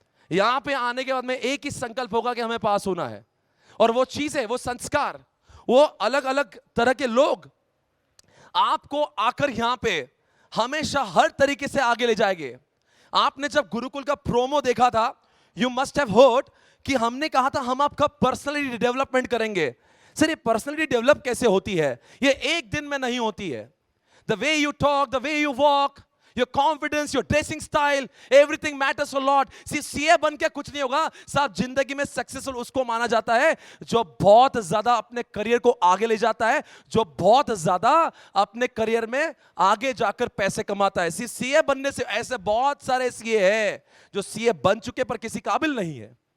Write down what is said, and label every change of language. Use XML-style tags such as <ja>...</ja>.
<hi>यहां पे आने के बाद में एक ही संकल्प होगा कि हमें पास होना है, और वो चीज है, वो संस्कार, वो अलग अलग तरह के लोग आपको आकर यहां पे हमेशा हर तरीके से आगे ले जाएंगे। आपने जब गुरुकुल का प्रोमो देखा था,</hi> <en>you must have heard</en> <hi>कि हमने कहा था हम आपका पर्सनैलिटी डेवलपमेंट करेंगे। सर, ये पर्सनैलिटी डेवलप कैसे होती है? ये एक दिन में नहीं होती है।</hi> <en>The way you talk, the way you walk, your confidence, your dressing style, everything matters a lot.</en> <hi>CA बन के कुछ नहीं होगा साहब। जिंदगी में सक्सेसफुल उसको माना जाता है जो बहुत ज्यादा अपने करियर को आगे ले जाता है, जो बहुत ज्यादा अपने करियर में आगे जाकर पैसे कमाता है। सीए बनने से, ऐसे बहुत सारे सीए हैं जो सीए बन चुके पर किसी काबिल नहीं है।</hi>